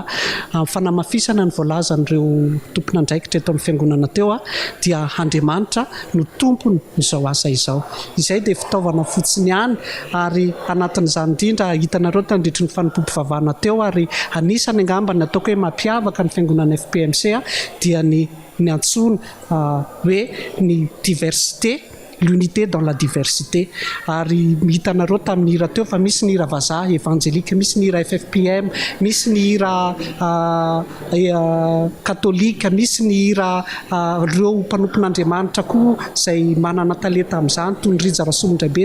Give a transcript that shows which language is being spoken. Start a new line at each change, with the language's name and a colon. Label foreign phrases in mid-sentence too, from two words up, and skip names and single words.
Malagasy: Fanamafisana ny voalazan'ireo tompon'andraikitra eto amin'ny fiangonana teo dia Andriamanitra no tompony izao asa izao. Izay dia fitaovana fotsiny ihany ary anatin'izany indrindra hitanareo tandritra ny fanompoam-pivavahana teo ary anisany angamba ny ataoko hoe mampiavaka ny fiangonana F.P.M.C dia ny antsoina hoe ny diversité,
French: l'unité dans la diversité
Malagasy: ary hitanareo tamin'ny hira teo fa misy ny hira vazaha évangélika, misy ny hira FFPM, misy ny hira katolika, misy ny hira reo mpanompon'Andriamanitra koa izay manana talenta amin'izany toy ny Rija Rasolondraibe